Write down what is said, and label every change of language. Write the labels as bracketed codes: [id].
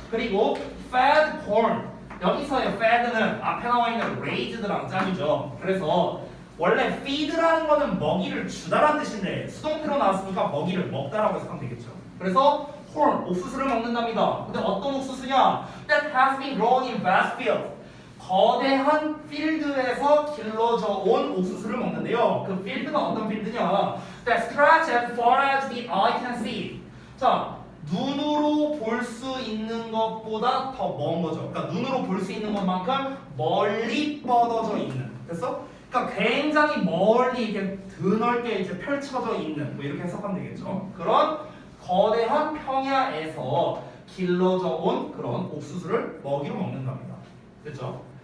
[ko] 그리고 [en] fed corn. [ko] 여기서의 fed는 앞에 나와 있는 raised랑 짝이죠. 그래서 원래 feed라는 거는 먹이를 주다라는 뜻인데 수동태로 나왔으니까 먹이를 먹다라고 해석하면 되겠죠. 그래서 corn, 옥수수를 먹는답니다. 근데 어떤 옥수수냐? [en] That has been grown in vast fields. [ko] 거대한 필드에서 길러져 온 옥수수를 먹는데요. 그 필드가 어떤 필드냐? [en] That stretch as far as the eye can see. [ko] 자, 눈으로 볼 수 있는 것보다 더 먼 거죠. 그러니까 눈으로 볼 수 있는 것만큼 멀리 뻗어져 있는. 됐어? 그러니까 굉장히 멀리 이렇게 드넓게 이제 펼쳐져 있는 뭐 이렇게 해석하면 되겠죠. 그런 거대한 평야에서 길러져 온 그런 옥수수를 먹이로 먹는답니다. 됐죠?